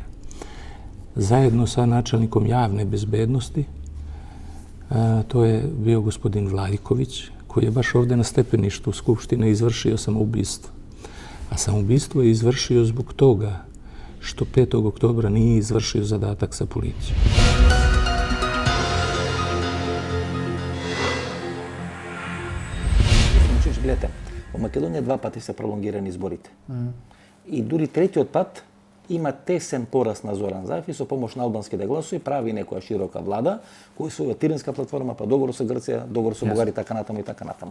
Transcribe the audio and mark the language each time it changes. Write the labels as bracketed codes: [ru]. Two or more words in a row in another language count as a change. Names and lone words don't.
[sr] Zajedno sa načelnikom javne bezbednosti, to je bio gospodin Vlajković, koji je baš ovdje na stepeništu Skupštine izvršio samoubistvo. A samoubistvo je izvršio zbog toga što 5. oktobra nije izvršio zadatak sa policijom. [mk] Гледате, во Македонија 2 пати се пролонгирани изборите. И дури третиот пат има тесен пораз на Зоран Заев и со помош на албанските гласови прави некоја широка влада, која се Тиринска платформа, па договор со Грција, договор со Бугарија, така натаму и така натаму.